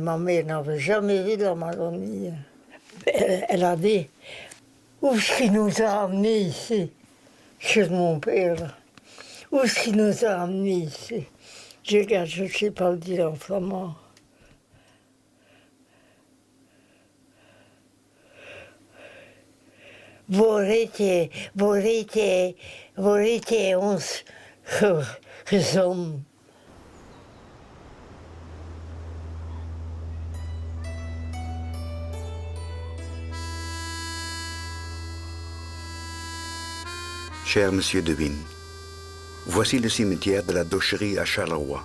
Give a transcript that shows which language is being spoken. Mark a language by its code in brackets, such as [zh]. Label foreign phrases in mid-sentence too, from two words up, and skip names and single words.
[fr] Ma mère n'avait jamais vu la Wallonie. Elle a dit, où est-ce qu'il nous a amenés ici, chez mon père? Où est-ce qu'il nous a amenés ici? Je ne sais pas le dire en flamand. [nl] Waar heeft hij ons gezond? [fr] Cher monsieur de Win, voici le cimetière de la Docherie à Charleroi.